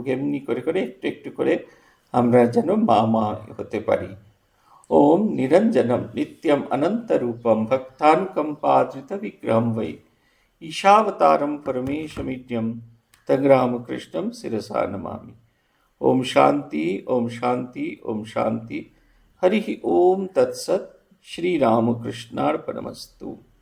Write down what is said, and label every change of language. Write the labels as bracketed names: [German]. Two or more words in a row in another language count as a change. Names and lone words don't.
[Bangla] এমনি করে করে একটু একটু করে আমরা যেন মা হতে পারি। [Sanskrit] ওম নিরঞ্জনম নিত্যম অনন্তরূপম ভক্তানুকম্পাদ্রিত বিগ্রহম বৈ ঈশাবতারম পরমেশমিड्यम তগ্রামকৃষ্ণম শিরসা নমামি। ओम शांति, ओम शांति, ओम शांति। हरि ओम तत्सत। श्री रामकृष्णार्पणमस्तु।